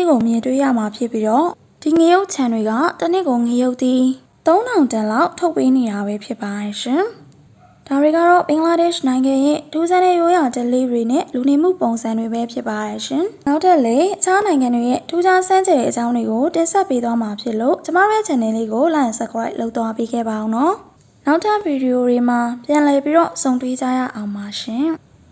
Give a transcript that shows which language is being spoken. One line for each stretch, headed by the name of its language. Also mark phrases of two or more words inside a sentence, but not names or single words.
Burmese: ကိုမြင်တွေ့ရမှာဖြစ်ပြီးတော့ဒီငရုတ်ခြံတွေကတနစ်ကိုငရုတ်တီ3000တန်လောက်ထုတ်ပေးနေတာပဲဖြစ်ပါတယ်ရှင်။ဒါတွေကတော့ဘင်္ဂလားဒေ့ရှ်နိုင်ငံရဲ့ထူးဆန်းတဲ့ရိုးရာဓလေ့တွေနဲ့လူနေမှုပုံစံတွေပဲဖြစ်ပါတယ်ရှင်။နောက်ထပ်လည်းအခြားနိုင်ငံတွေရဲ့ထူးခြားဆန်းကျယ်တဲ့အကြောင်းတွေကိုတင်ဆက်ပေးသွားမှာဖြစ်လို့ကျမတို့ရဲ့ channel လေးကို
English: like and subscribe
Burmese: လုပ်သွားပေးခဲ့ပါအောင်နော်။နောက်ထပ်ဗီဒီယိုတွေမှာပြန်လည်ပြီးတော့ဆုံတွေ့ကြရအောင်ပါရှင်။